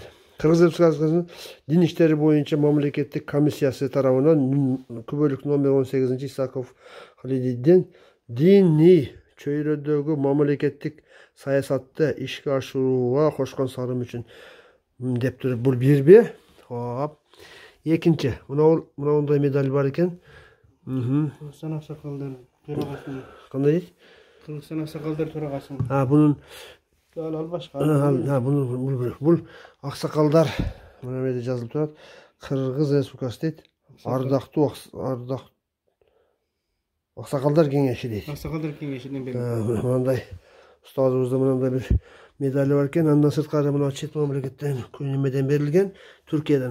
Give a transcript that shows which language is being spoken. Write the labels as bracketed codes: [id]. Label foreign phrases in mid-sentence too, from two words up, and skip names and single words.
[ky] Кыргыз Республикасынын дин иштери боюнча мамлекеттик комиссиясы тарабынан күбөлүк номер 18 Исаков Халиддин диний чөйрөдөгү мамлекеттик саясатты ишке ашырууга кошкон салым үчүн деп туруп бул бирби. Хоп. Экинчи, мындай медаль бар экен. Кыргызстан аксакалдар төрагасынын. Кандай дейт? Кыргызстан аксакалдар төрагасынын. Бунун Ал башка. Бул аксакалдар [uz] Mana bu yerda yazılıp turadi. Qirg'iz Respublikasi deydi. Ardaqtu Oqsoqollar kengashi deydi. Oqsoqollar kengashidan beri. Bunday ustozimizda bunday bir medali var ekan, ondan sirtqari mana chet mamlakatdan nimadan berilgan, Turkiyadan.